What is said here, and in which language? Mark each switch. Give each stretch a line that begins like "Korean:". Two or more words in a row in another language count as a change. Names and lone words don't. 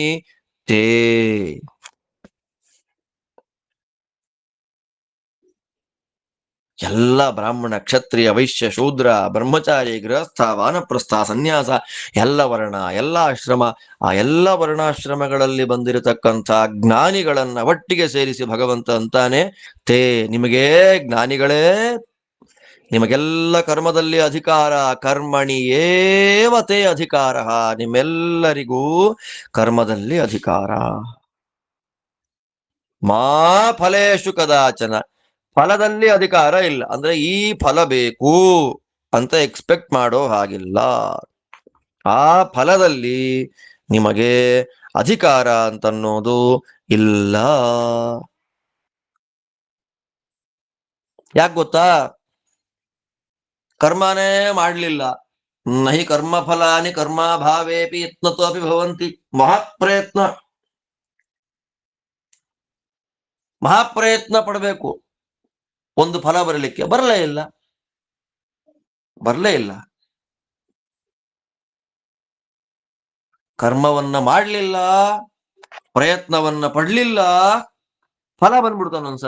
Kannada: ತೇ ಎಲ್ಲ ಬ್ರಾಹ್ಮಣ ಕ್ಷತ್ರಿಯ ವೈಶ್ಯ ಶೂದ್ರ ಬ್ರಹ್ಮಚಾರಿ ಗೃಹಸ್ಥ ವಾನಪ್ರಸ್ಥ ಸನ್ಯಾಸ ಎಲ್ಲ ವರ್ಣ ಎಲ್ಲ ಆಶ್ರಮ, ಆ ಎಲ್ಲ ವರ್ಣಾಶ್ರಮಗಳಲ್ಲಿ ಬಂದಿರತಕ್ಕಂಥ ಜ್ಞಾನಿಗಳನ್ನ ಒಟ್ಟಿಗೆ ಸೇರಿಸಿ ಭಗವಂತ ಅಂತಾನೆ, ತೇ ನಿಮಗೆ ಜ್ಞಾನಿಗಳೇ ನಿಮಗೆಲ್ಲ ಕರ್ಮದಲ್ಲಿ ಅಧಿಕಾರ.
Sanskrit: ಕರ್ಮಣಿ ಏವ ತೇ ಅಧಿಕಾರ.
Kannada: ನಿಮ್ಮೆಲ್ಲರಿಗೂ ಕರ್ಮದಲ್ಲಿ ಅಧಿಕಾರ.
Sanskrit: ಮಾ ಫಲೇಶು ಕದಾಚನ.
Kannada: ಫಲದಲ್ಲಿ ಅಧಿಕಾರ ಇಲ್ಲ. ಅಂದ್ರೆ ಈ ಫಲ ಬೇಕು ಅಂತ ಎಕ್ಸ್ಪೆಕ್ಟ್ ಮಾಡೋ ಹಾಗಿಲ್ಲ. ಆ ಫಲದಲ್ಲಿ ನಿಮಗೆ ಅಧಿಕಾರ ಅಂತನ್ನೋದು ಇಲ್ಲ. ಯಾಕೆ ಗೊತ್ತಾ? ಕರ್ಮನೇ ಮಾಡ್ಲಿಲ್ಲ.
Sanskrit: ನಹಿ ಕರ್ಮ ಫಲಾನಿ ಕರ್ಮಾಭಾವೇಪಿ ಯತ್ನತೋ ಅಪಿ ಭವಂತಿ.
Kannada: ಮಹಾಪ್ರಯತ್ನ ಪಡಬೇಕು ಒಂದು ಫಲ ಬರಲಿಕ್ಕೆ. ಬರಲೇ ಇಲ್ಲ. ಕರ್ಮವನ್ನ ಮಾಡಲಿಲ್ಲ, ಪ್ರಯತ್ನವನ್ನ ಪಡ್ಲಿಲ್ಲ, ಫಲ ಬಂದ್ಬಿಡ್ತಾನ ಒಂದ್ಸಲ.